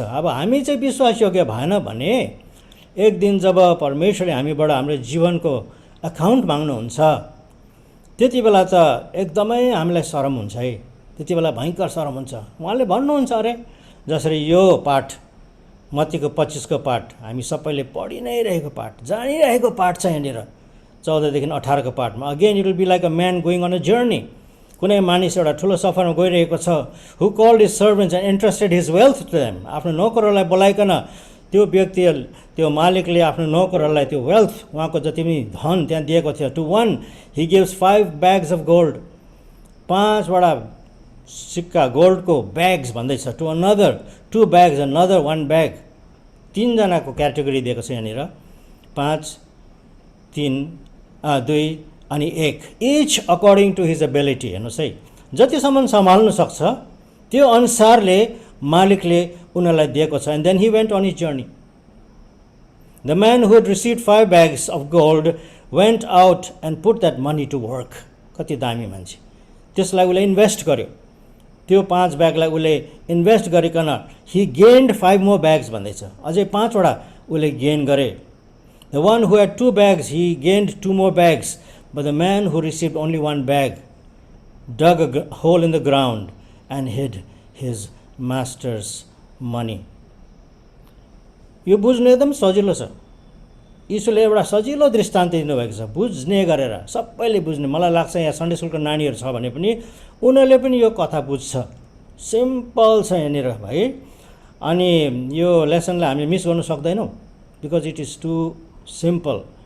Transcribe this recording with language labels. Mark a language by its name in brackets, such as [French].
[Nepali] अब हामी चाहिँ विश्वास योग्य भएन भने एक दिन जब परमेश्वरले हामीबाट हाम्रो जीवनको अकाउन्ट माग्नुहुन्छ त्यति बेला त एकदमै हामीलाई शरम हुन्छ है, त्यति बेला भयङ्कर शरम हुन्छ। उहाँले भन्नुहुन्छ अरे जसरी यो पाठ मत्तीको 25 को पाठ हामी सबैले पढि नै रहेको पाठ, जानिरहेको पाठ छ यहाँनिर 14 देखि 18 को पाठमा। [English] Again it will be like a man going on a journey. [Nepali] कुनै मानिस एउटा ठुलो सफरमा गइरहेको छ, [English] Who called his servants and entrusted his wealth to them. [Nepali] आफ्नो नोकरहरूलाई बोलाइकन त्यो व्यक्ति, त्यो मालिकले आफ्नो नोकरहरूलाई त्यो वेल्थ, उहाँको जति पनि धन त्यहाँ दिएको थियो। [English] to one he gives 5 bags of gold, [Nepali] 5वटा सिक्का गोल्डको ब्याग्स भन्दैछ। [English] To another 2 bags, another 1 bag। [Nepali] 3 जनाको क्याटेगोरी दिएको छ यहाँनिर, 5, 3, 2 अनि 1, [English] Each according to his ability. [Nepali] हेर्नुहोस् है, जतिसम्म सम्हाल्नु सक्छ त्यो अनुसारले मालिकले उनीहरूलाई दिएको छ। [English] And then he went on his journey. The man who had received 5 bags of gold went out and put that money to work. [Nepali] कति दामी मान्छे, त्यसलाई उसले इन्भेस्ट गर्यो। त्यो 5 ब्यागलाई उसले इन्भेस्ट गरिकन [English] he gained 5 more bags [Nepali] भन्दैछ, अझै 5वटा उसले गेन गरे। [English] The one who had 2 bags he gained 2 more bags, but the man who received only 1 bag dug a hole in the ground and hid his master's money। [Nepali] यो बुझ्नु एकदम सजिलो छ। यीशुले एउटा सजिलो दृष्टान्त दिनुभएको छ, बुझ्ने गरेर सबैले बुझ्ने। मलाई लाग्छ यहाँ सन्डे स्कुलको नानीहरू छ भने पनि उनीहरूले पनि यो कथा बुझ्छ। सिम्पल छ यहाँनिर भाइ। अनि यो लेसनलाई हामीले मिस गर्नु सक्दैनौँ [English] Because it is too simple.